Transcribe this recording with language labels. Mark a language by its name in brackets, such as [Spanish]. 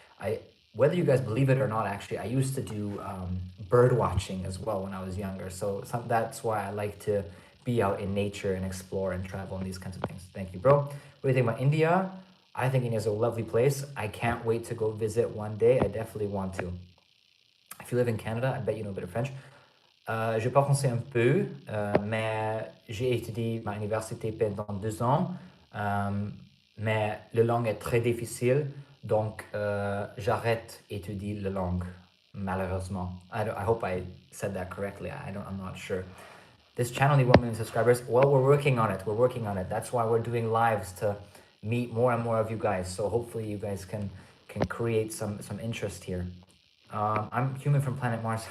[English] I Whether you guys believe it or not, actually, I used to do bird watching as well when I was younger. So that's why I like to be out in nature and explore and travel and these kinds of things. Thank you, bro. What do you think about India? I think India is a lovely place. I can't wait to go visit one day. I definitely want to. If you live in Canada, I bet you know a bit of French. [French] Je parle français un peu, mais j'ai étudié ma université pendant 2 ans. Mais la langue est très difficile, donc j'arrête d'étudier la langue, malheureusement. [English] I hope I said that correctly. I'm not sure. This channel needs 1 million subscribers. Well, we're working on it. We're working on it. That's why we're doing lives to meet more and more of you guys. So hopefully you guys can create some interest here. I'm human from planet Mars.